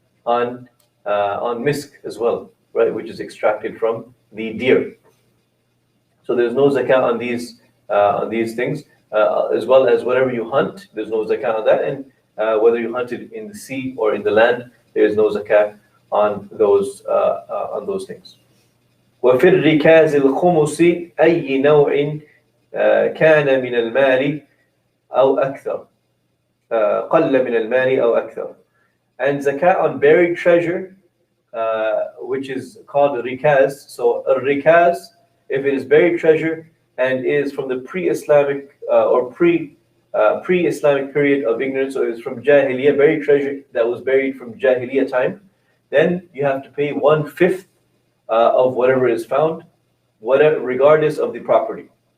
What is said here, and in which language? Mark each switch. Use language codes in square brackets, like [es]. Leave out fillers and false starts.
[en] on misk as well, right, which is extracted from the deer. So there's no zakat on these things, as well as whatever you hunt. There's no zakat on that, and whether you hunted in the sea or in the land, there is no zakat on those things. [ar] وفي الركاز الخمس أي نوع كان من المال أو أكثر قل من المال أو أكثر. [en] And zakat on buried treasure, which is called rikaz. So a rikaz, if it is buried treasure and is from the pre-Islamic or pre-Islamic period of ignorance, so it is from Jahiliyyah, buried treasure that was buried from Jahiliyyah time, then you have to pay 1/5 of whatever is found, whatever, regardless of the property.